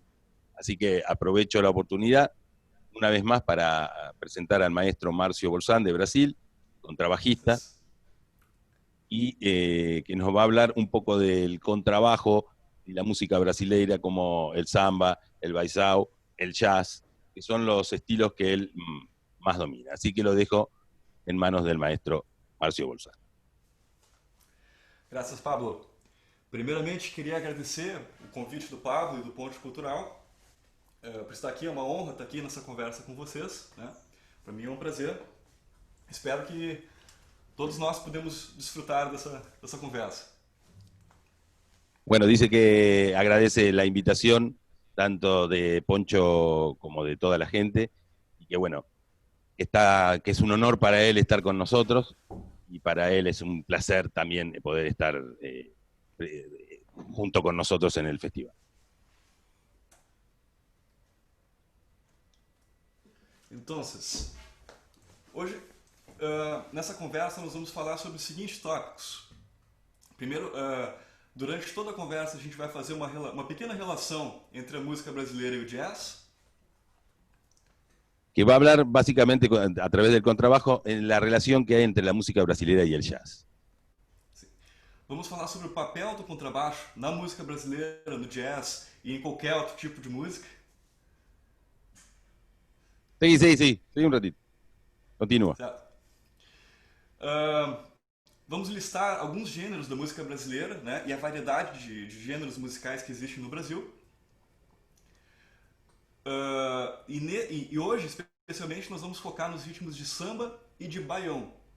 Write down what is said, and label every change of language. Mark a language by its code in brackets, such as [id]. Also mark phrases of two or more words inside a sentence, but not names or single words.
[es] Así que aprovecho la oportunidad una vez más para presentar al maestro Márcio Bolzán de Brasil, contrabajista, Gracias. y que nos va a hablar un poco del contrabajo y la música brasileira como el samba, el baizao, el jazz, que son los estilos que él más domina. Así que lo dejo en manos del maestro Márcio Bolzán. [pt] Graças, Pablo. Primeiramente, queria agradecer o convite do Pablo e do Ponte Cultural por estar aqui. É uma honra estar aqui nessa conversa com vocês. Né? Para mim é um prazer. Espero que todos nós podemos desfrutar dessa conversa. [es] Bueno, dice que agradece la invitación tanto de Poncho como de toda la gente y que bueno, que es un honor para él estar con nosotros y para él es un placer también poder estar junto con nosotros en el festival. [pt] Então, hoje, nessa conversa, nós vamos falar sobre os seguintes tópicos. Primeiro, durante toda a conversa, a gente vai fazer uma pequena relação entre a música brasileira e o jazz. [es] Que va a hablar básicamente a través del contrabajo en la relación que hay entre la música brasileña y el jazz. [pt] Sim. Vamos falar sobre o papel do contrabaixo na música brasileira, no jazz e em qualquer outro tipo de música. [es] Sí, sí, sí, sí, un ratito. Continúa. [pt] Certo? Ah, vamos listar alguns gêneros da música brasileira, né, e a variedade de gêneros musicais que existem no Brasil. E hoje, especialmente, nós vamos focar nos ritmos de samba e de baião.